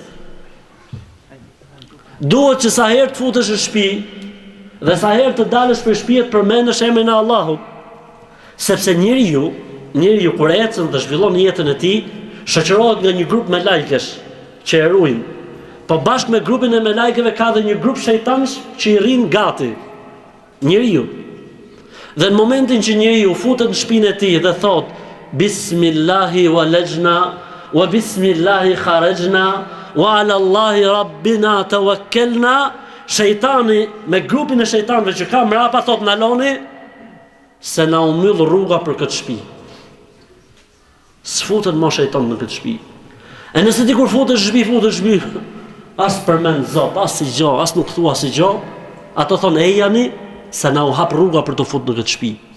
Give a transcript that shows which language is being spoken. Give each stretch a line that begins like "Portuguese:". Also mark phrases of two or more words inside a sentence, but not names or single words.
Albanian: Duhet që sa herë të futesh në shtëpi dhe sa herë të dalësh për shtëpi të përmendesh emrin e Allahut, sepse njeriu kur ecën dhe zhvillon jetën e tij, shoqërohet nga një grup me lajkesh që e ruajnë. Po bashkë me grupin e me lajkeve ka dhe një grup shejtansh që i rrin gati. Njeriu. Dhe në momentin që njeriu futet në shtëpinë e tij dhe thot
Arabic: بسم الله ولجنا وبسم الله خرجنا وعلى الله ربنا توكلنا,
Albanian: shejtani me grupin e shejtanëve që ka mrapa thot naloni se na u myll rruga për këtë shtëpi. S'futen më shejtan në këtë shtëpi. E nëse ti kur futesh në shtëpi, as përmend Zot, as si gjë, as nuk thua si gjë, ato thonë ejani se na u hap rruga për të futur në këtë shtëpi.